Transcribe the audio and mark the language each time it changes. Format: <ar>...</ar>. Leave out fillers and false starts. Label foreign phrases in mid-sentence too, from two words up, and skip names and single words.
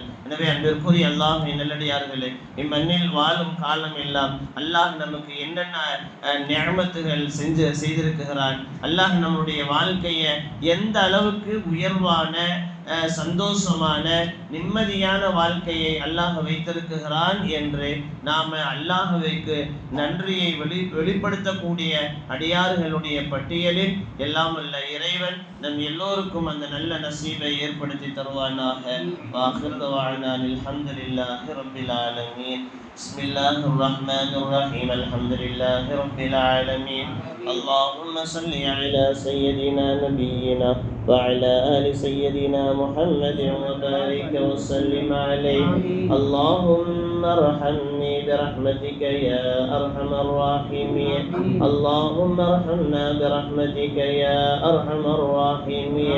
<ta>எனவே அன்பிற்குரிய அல்லாஹ்வின் நல்லடியார்களே, இம்மண்ணில் வாழும் காலம் எல்லாம் அல்லாஹ் நமக்கு என்னென்ன நிஅமத்துகள் செய்திருக்கிறான், அல்லாஹ் நம்முடைய வாழ்க்கையை எந்த அளவுக்கு உயர்வான சந்தோஷமான நிம்மதியான வாழ்க்கையை அல்லாஹ் வைத்திருக்கிறான் என்று நாம் அல்லாஹ்வுக்கு நன்றியை வெளிப்படுத்தக்கூடிய அடியார்களுடைய பட்டியலில் எல்லாம் உள்ள இறைவன் நம் எல்லோருக்கும் அந்த நல்ல நசீபை ஏற்படுத்தி தருவானாக.</ta> <ar>وآخر دعوانا الحمد لله رب العالمين. بسم الله الرحمن الرحيم الحمد لله رب العالمين. اللهم صل على سيدنا نبينا وعلى آل سيدنا محمد وبارك وسلم عليه. اللهم ارحمني برحمتك يا أرحم الراحمين. اللهم ارحمنا برحمتك يا أرحم الراحمين.</ar>